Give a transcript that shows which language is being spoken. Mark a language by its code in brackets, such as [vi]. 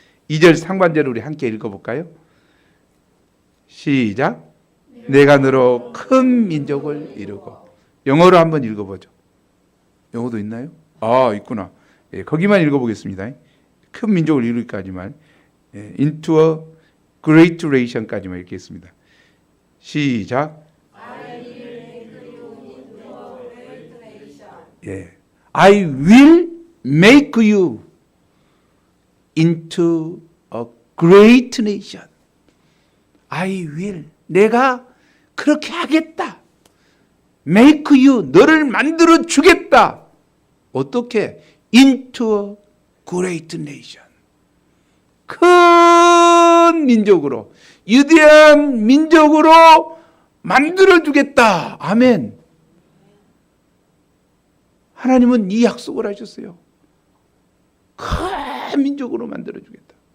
[ko] 2절 상반절을 우리 함께 읽어볼까요? 시작. 내가 너로 큰 민족을 이루고. 영어로 한번 읽어보죠. 영어도 있나요? 아, 있구나. 예, 거기만 읽어보겠습니다. 큰 민족을 이루기까지만. [en] into a great nation [ko] 까지만 읽겠습니다. 시작. [en] 예, I will make you into a great nation. I will. [ko] 내가 그렇게 하겠다. [en] make you. [ko] 너를 만들어 주겠다. 어떻게? [en] into a great nation. [ko] 큰 민족으로, 위대한 민족으로 만들어주겠다. 아멘. 하나님은 이 약속을 하셨어요. 큰 민족으로 만들어주겠다.